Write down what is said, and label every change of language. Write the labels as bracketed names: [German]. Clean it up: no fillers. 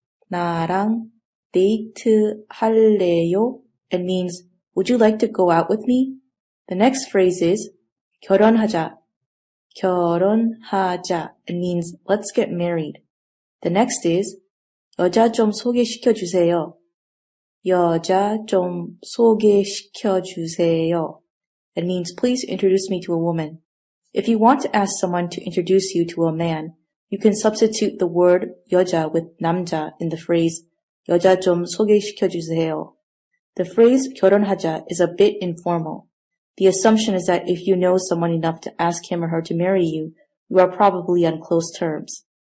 [Korean] 나랑 데이트 할래요? [English] It means, would you like to go out with me? The next phrase is, [Korean] 결혼하자. 결혼하자. [English] It means, let's get married. The next is, [Korean] 여자 좀 소개시켜주세요. 여자 좀 소개시켜주세요. [English] It means, please introduce me to a woman. If you want to ask someone to introduce you to a man, you can substitute the word 여자 with 남자 in the phrase [Korean] 여자 좀 소개시켜주세요. [English] The phrase [Korean] 결혼하자 [English] is a bit informal. The assumption is that if you know someone enough to ask him or her to marry you, you are probably on close terms.